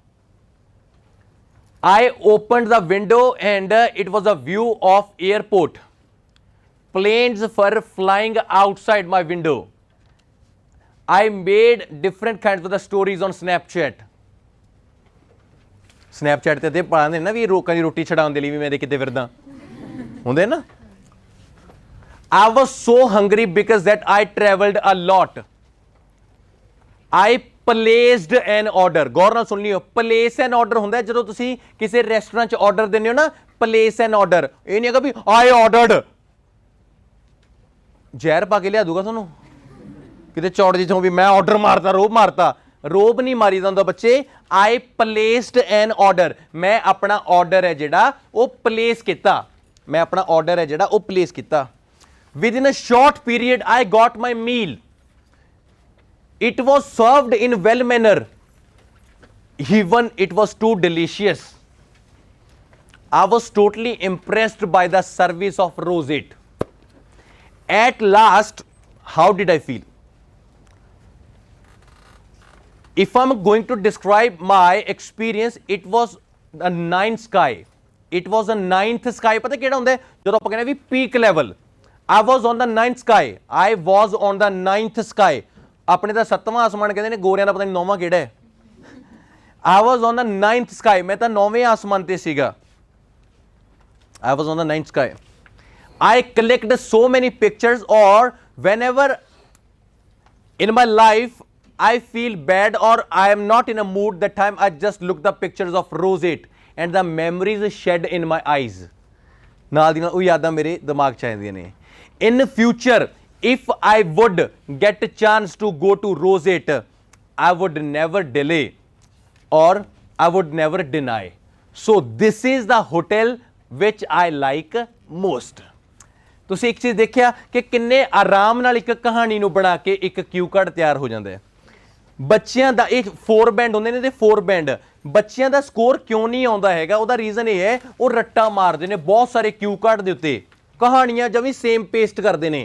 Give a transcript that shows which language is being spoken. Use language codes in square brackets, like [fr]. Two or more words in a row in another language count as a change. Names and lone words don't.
[en] I opened the window and it was a view of airport. Planes were flying outside my window. I made different kinds of the stories on Snapchat. [pa] Snapchat ਤੇ ਤੇ ਪਾਉਂਦੇ ਨਾ ਵੀ ਲੋਕਾਂ ਦੀ ਰੋਟੀ ਛਡਾਉਣ ਦੇ ਲਈ ਵੀ ਮੈਂ ਕਿਤੇ ਫਿਰਦਾ ਹੁੰਦੇ ਨਾ. [en] I was so hungry because that I traveled a lot. I placed an order. [pa] ਗੌਰ ਨਾਲ ਸੁਣ ਲਿਓ, [en] place an order [pa] ਹੁੰਦਾ ਜਦੋਂ ਤੁਸੀਂ ਕਿਸੇ ਰੈਸਟੋਰੈਂਟ 'ਚ ਆਰਡਰ ਦਿੰਦੇ ਹੋ ਨਾ, [en] place an order. [pa] ਇਹ ਨਹੀਂ ਹੈਗਾ ਵੀ [en] I ordered. [pa] ਜ਼ਹਿਰ ਪਾ ਕੇ ਲਿਆ ਦੂਗਾ ਤੁਹਾਨੂੰ ਕਿਤੇ ਚੌੜ ਜੀ ਤੋਂ ਵੀ ਮੈਂ ਆਰਡਰ ਮਾਰਤਾ, ਰੋਬ ਮਾਰਤਾ. ਰੋਬ ਨਹੀਂ ਮਾਰੀਦਾ ਹੁੰਦਾ ਬੱਚੇ. [en] I placed an order. [pa] ਮੈਂ ਆਪਣਾ ਆਰਡਰ ਹੈ ਜਿਹੜਾ ਉਹ ਪਲੇਸ ਕੀਤਾ. ਮੈਂ ਆਪਣਾ ਆਰਡਰ ਹੈ ਜਿਹੜਾ ਉਹ ਪਲੇਸ ਕੀਤਾ. [en] Within a short period, I got my meal. It was served in well manner. Even it was too delicious. I was totally impressed by the service of Rosette. At last, how did I feel? If I'm going to describe my experience, it was a ninth sky. It was a ninth sky. [pa] ਪਤਾ ਕਿਹੜਾ ਹੁੰਦਾ ਜਦੋਂ ਆਪਾਂ ਕਹਿੰਦੇ ਵੀ [en] peak level. I was on the ninth sky. I was on the ninth sky. [pa] ਆਪਣੇ ਤਾਂ 7ਵਾਂ ਆਸਮਾਨ ਕਹਿੰਦੇ ਨੇ, ਗੋਰਿਆਂ ਦਾ ਪਤਾ ਨਹੀਂ 9ਵਾਂ ਕਿਹੜਾ ਹੈ. [en] I was on the ninth sky. [pa] ਮੈਂ ਤਾਂ 9ਵੇਂ ਆਸਮਾਨ ਤੇ ਸੀਗਾ. [en] I was on the ninth sky. I collected so many pictures, or whenever in my life I feel bad or I am not in a mood, that time I just look the pictures of Rosette and the memories shed in my eyes. [pa] ਨਾਲ ਦੀ ਨਾਲ ਉਹ ਯਾਦਾਂ ਮੇਰੇ ਦਿਮਾਗ 'ਚ ਆਉਂਦੀਆਂ ਨੇ. [en] In future, if I would get a chance to go to Rosette, I would never delay or I would never deny. So this is the hotel which I like most. [pa] ਤੁਸੀਂ ਇੱਕ ਚੀਜ਼ ਦੇਖਿਆ ਕਿ ਕਿੰਨੇ ਆਰਾਮ ਨਾਲ ਇੱਕ ਕਹਾਣੀ ਨੂੰ ਬਣਾ ਕੇ ਇੱਕ [en] cue card [pa] ਤਿਆਰ ਹੋ ਜਾਂਦਾ ਹੈ. ਬੱਚਿਆਂ ਦਾ ਇਹ 4 ਬੈਂਡ ਹੁੰਦੇ ਨੇ ਤੇ 4 ਬੈਂਡ ਬੱਚਿਆਂ ਦਾ ਸਕੋਰ ਕਿਉਂ ਨਹੀਂ ਆਉਂਦਾ ਹੈਗਾ, ਉਹਦਾ ਰੀਜ਼ਨ ਇਹ ਹੈ ਉਹ ਰੱਟਾ ਮਾਰਦੇ ਨੇ ਬਹੁਤ ਸਾਰੇ [en] cue card [pa] ਦੇ ਉੱਤੇ, ਕਹਾਣੀਆਂ ਜਮੀ [en] same paste [pa] ਕਰਦੇ ਨੇ.